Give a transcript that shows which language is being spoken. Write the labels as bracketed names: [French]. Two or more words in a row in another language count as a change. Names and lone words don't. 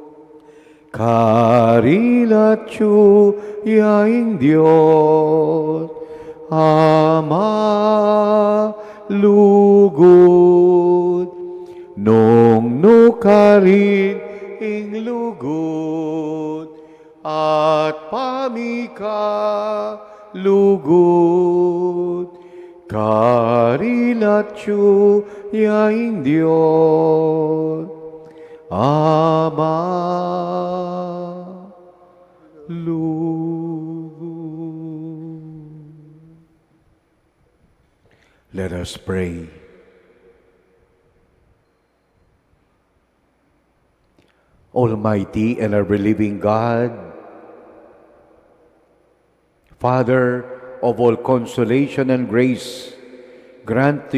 [Pampanga] Karinatyo yaing Diyos, Ama lugod, nung nukarin ing lugod, at pamika lugod. Karinatyo yaing Diyos, Ama lugod. [English] Let us pray. Almighty and ever-living God, Father of all consolation and grace, grant to